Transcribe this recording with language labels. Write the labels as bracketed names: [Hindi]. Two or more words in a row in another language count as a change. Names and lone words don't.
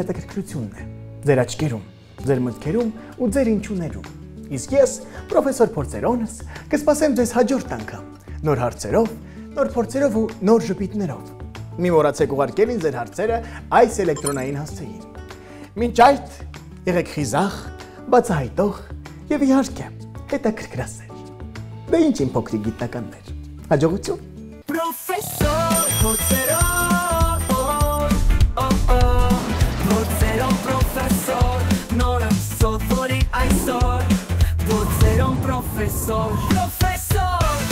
[Armenian] հետաքրքրությունն է, ձեր աչքերում, ձեր մտքերում ու ձեր ինչուներում։ Իսկ ես, պրոֆեսոր Փորձերոնս, կսպասեմ ձեզ հաջորդ անգամ, նոր հարցերով, նոր փորձերով ու նոր ժպիտներով։ Մի մոռացեք ուղարկել ինձ ձեր հարցերը այս էլեկտրոնային հասցեին։ Մինչ այդ, եղեք խիզախ, բացահայտող եւ իհարկե հետաքրքրասեր։ Դե ինչ իմ փոքրիկ գիտնականներ։ Հաջողություն։ Professor Porceron. Porceron professor. Nora sottori այսօր։ Porceron professor. Professor.